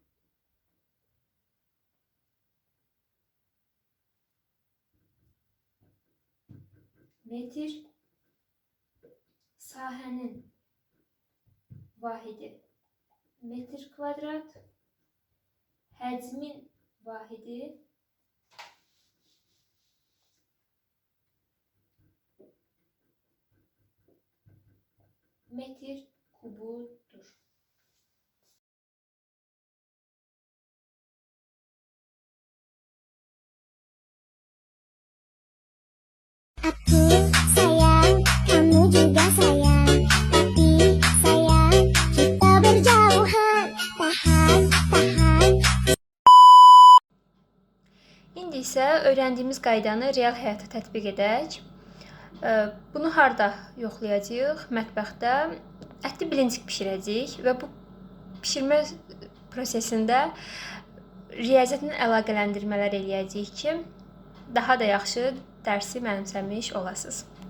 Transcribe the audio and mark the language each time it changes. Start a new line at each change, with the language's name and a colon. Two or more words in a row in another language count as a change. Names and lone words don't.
Azerbaijani: Metr, sahənin vahidi metr kvadrat, həcmin vahidi metr kubudur.
Indonesian: Aku sayang, kamu juga sayang, tapi sayang kita berjauhan. Tahan, tahan.
Azerbaijani: İndi isə öyrəndiyimiz qaydanı real həyata tətbiq edək. Bunu harda yoxlayacağıq? Mətbəxdə ətli bilincik bişirəcəyik və bu bişirmə prosesində riyaziyyatla əlaqələndirmələr eləyəcəyik ki, daha da yaxşı dərsi mənimsəmiş olasınız.